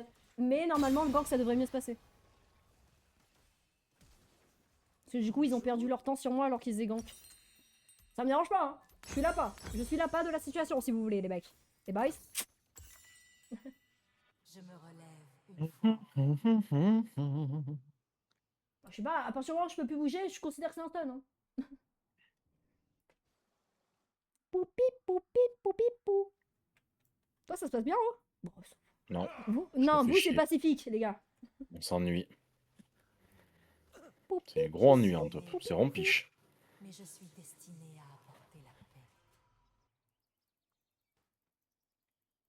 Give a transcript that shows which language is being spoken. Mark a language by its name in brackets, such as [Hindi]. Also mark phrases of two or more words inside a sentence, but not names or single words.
[French] Mais normalement, le gank, ça devrait mieux se passer. Parce que du coup, ils ont perdu leur temps sur moi alors qu'ils faisaient gank. Ça me dérange pas, hein. Je suis là pas. Je suis là pas de la situation, si vous voulez, les mecs. Les boys. Je me relève une fois. Je sais pas, à partir du moment où je peux plus bouger, je considère que c'est un stun. Hein. Poupi, poupi, poupi, pou. Toi, ça se passe bien, hein? Bon, Non, vous, me non, fais vous, c'est chier. pacifique, les gars. on s'ennuie. Poupi, C'est gros ennui, poupi, en top. poupi, C'est rompiche. Mais je suis destinée à apporter la paix.